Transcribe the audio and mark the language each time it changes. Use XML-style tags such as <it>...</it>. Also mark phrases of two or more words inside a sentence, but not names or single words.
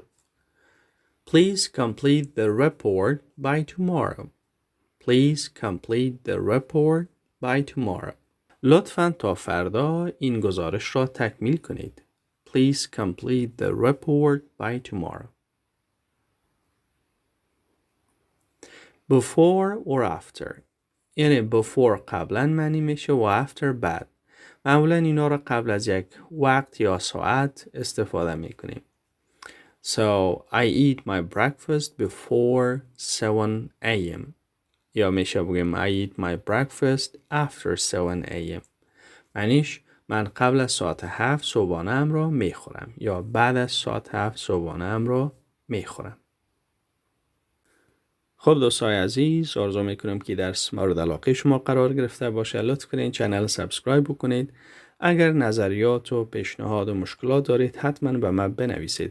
<en>Please complete the report by tomorrow. Please complete the report by tomorrow.</en> <fa>لطفاً تا فردا این گزارش را تکمیل کنید.</fa> <en>Please complete the report by tomorrow. Before or after.</en> <fa>یعنی before قبلا معنی میشه و after بعد. معمولا اینا را قبل از یک وقت یا ساعت استفاده میکنیم.</fa> <en>So I eat my breakfast before 7 a.m.</en> <fa>یا میشه بگیم</fa> <en>I eat my breakfast after 7 a.m.</en> <fa>معنیش من قبل از ساعت 7 صبحانه‌ام را میخورم یا بعد از ساعت 7 صبحانه‌ام را میخورم. خب دوستای عزیز، آرزو میکنم که درس مورد علاقه شما قرار گرفته باشه. لطف کنید</fa> <en>channel subscribe</en> <fa>بکنید. اگر نظریات و پیشنهاد و مشکلات دارید حتما به من بنویسید.</fa>